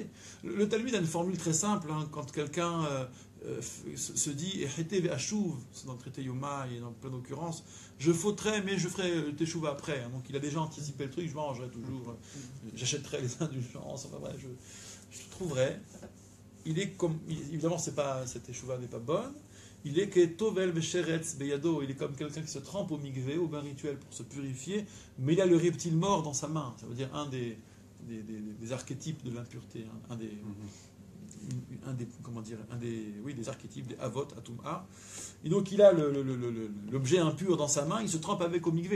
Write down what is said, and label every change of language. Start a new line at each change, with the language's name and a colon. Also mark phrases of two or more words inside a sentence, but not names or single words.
French: Le Talmud a une formule très simple. Quand quelqu'un se dit « c'est dans le traité Yoma et dans plein d'occurrences, je fauterai, mais je ferai teshuva après. Donc il a déjà anticipé le truc, je m'arrangerai toujours. J'achèterai les indulgences, enfin bref, je trouverai. Il est comme, évidemment, cette teshuva n'est pas bonne. Il est que
Hebrew: טובל ושרץ בידו.
French: Il est comme quelqu'un qui se trempe au mikvé, au bain rituel pour se purifier, mais il a le reptile mort dans sa main. Ça veut dire un des archétypes de l'impureté, des archétypes des
Hebrew: אבות, הטומאה.
French: Et donc il a l'objet impur dans sa main, il se trempe avec au mikvé.